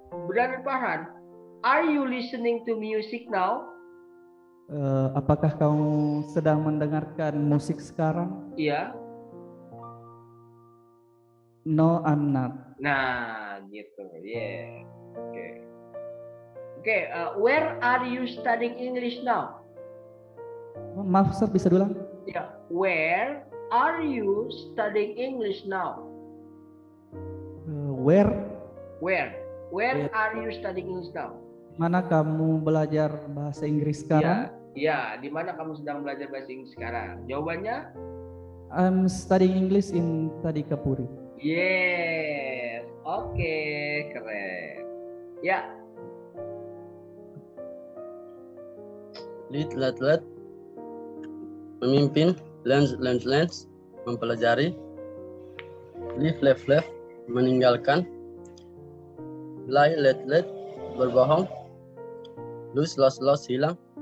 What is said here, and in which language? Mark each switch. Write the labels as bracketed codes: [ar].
[en] Brother Farhan, are you listening to music now? [id] Apakah kamu sedang mendengarkan musik sekarang? Iya. [en] No, I'm not. [id] Nah, gitu. Yeah. Oke. [en] Where are you studying English now? [id] Maaf, sir, bisa diulang? Ya. [en] Where are you studying English now? Where are you studying English now? [id] Mana kamu belajar bahasa Inggris sekarang? Ya, di mana kamu sedang belajar bahasa Inggris sekarang? Jawabannya? [en] I'm studying English in Tadikapuri. [id] Yes. Oke, keren. Ya. [en] memimpin, lens, mempelajari, live, meninggalkan, lie, let, berbohong, lose, loss, hilang,